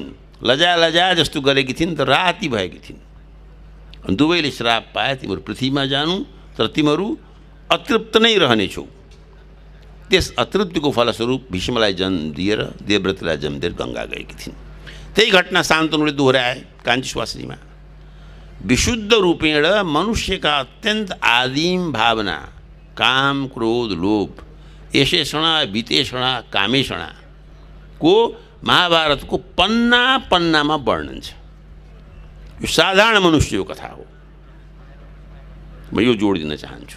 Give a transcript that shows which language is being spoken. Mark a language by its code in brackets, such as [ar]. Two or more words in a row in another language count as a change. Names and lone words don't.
[ne] लजा जस्तो गरेकी थिइन् त राति भएकी थिइन्। दुवैले श्राप पाए, तिमीहरू पृथ्वीमा जानु तर तिमीहरू अतृप्त नै रहनेछौ। त्यस अतृप्तिको फलस्वरूप भीष्मलाई जन्म दिएर देवव्रतलाई जन्म दिएर गङ्गा गएकी थिइन्। त्यही घटना शान्तनुले दोहोऱ्याए काञ्ची स्वास्नीमा। [sa] विशुद्ध रूपेण [ne] मनुष्यका अत्यन्त आदिम भावना काम, क्रोध, लोभ, यशेषणा, वितेषणा, कामेषणा को महाभारतको पन्नामा वर्णन छ। यो साधारण मनुष्यको कथा हो। म यो जोड दिन चाहन्छु।